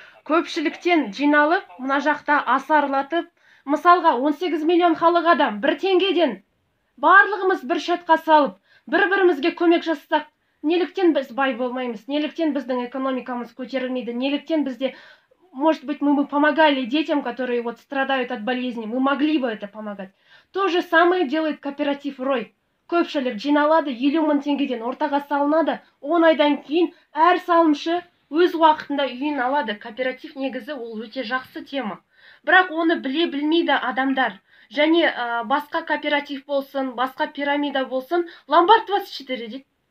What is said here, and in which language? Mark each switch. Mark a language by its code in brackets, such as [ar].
[kk] Көпшіліктен жиналып, мына жақта асарлатып, мысалға 18 миллион халық адам, 1 теңгеден барлығымыз бір шатқа салып, бір-бірімізге көмек жасасақ, неліктен біз бай болмаймыз, неліктен біздің экономикамыз көтерілмейді, неліктен бізде, [ru] может быть, мы бы помогали детям, которые вот страдают от болезни, мы могли бы это помогать. То же самое делает кооператив Рой. [kk] Көпшілік жиналады, 50 мың теңгеден ортаға салынады, 10 айдан кейін әр салымшы өз уақытында үйін алады. Кооператив негізі ол өте жақсы тема. Бірақ оны білмейді адамдар. Және басқа кооператив болсын, басқа пирамида болсын, Ломбард 24 дейді.